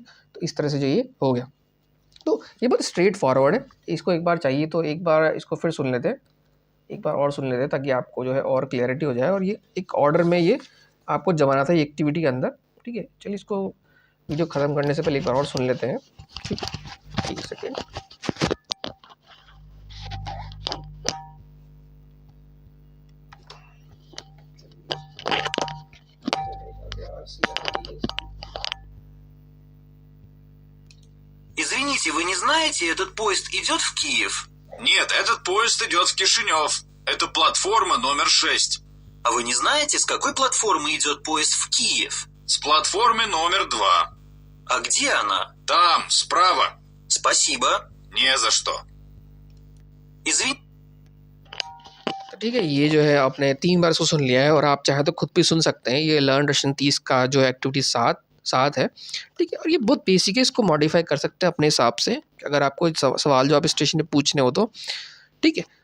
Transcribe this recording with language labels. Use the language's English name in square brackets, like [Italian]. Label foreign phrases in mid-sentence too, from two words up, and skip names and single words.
[Hindi] तो इस तरह से जो ये हो गया, तो ये बहुत [English] straight forward [Hindi] है। इसको एक बार चाहिए तो एक बार इसको फिर सुन लेते हैं, एक बार और सुन लेते हैं, ताकि आपको जो है और क्लैरिटी हो जाए। और ये एक ऑर्डर में ये आपको जमाना था ये एक्टिविटी के अंदर, ठीक है। चलिए इसको वीडियो ख़त्म करने से पहले एक बार और सुन लेते हैं, ठीक। एक सेकेंड। [Russian] Извините, вы не знаете, этот поезд идет в Киев? Нет, этот поезд идет в Кишинев. Это платформа номер 6. А вы не знаете, с какой платформы идет поезд в Киев? С платформы номер 2. А где она? Там, справа. Спасибо. Не за что. Извините. [Hindi] ठीक है, ये जो है आपने 3 बार इसको सुन लिया है, और आप चाहें तो खुद भी सुन सकते हैं। ये लर्न रशियन 30 का जो एक्टिविटी 7 है, ठीक है। और ये बहुत बेसिक है, इसको मॉडिफाई कर सकते हैं अपने हिसाब से, अगर आपको सवाल जो आप स्टेशन पे पूछने हो तो, ठीक है।